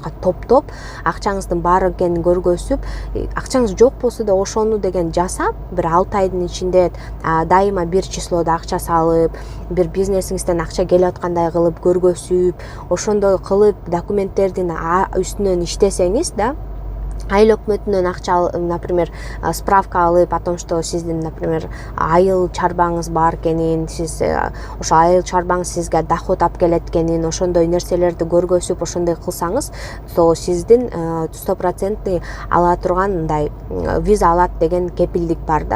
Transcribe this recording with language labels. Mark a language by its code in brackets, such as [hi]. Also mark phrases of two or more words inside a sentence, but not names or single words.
[ky] топтоп, акчаңыздын бар экенин көргөзүп, акчаңыз жок болсо да ошону деген жасап, бир 6 айдын ичинде дайыма бир числодо акча салып, бир бизнесиңизден акча келип аткандай кылып көргөзүп, ошондой кылып документтердин үстүнөн иштесеңиз да, айыл өкмөтүнөн акча, [ru] например, справка [ky] алып, [ru] о том, что [ky] сиздин, например, айыл чарбаңыз бар экенин, сиз ошо айыл чарбаңыз сизге доход алып келет экенин, ошондой нерселерди көргөзүп, ошондой кылсаңыз, то сиздин 100% ала турган мындай виза алат деген кепилдик бар да.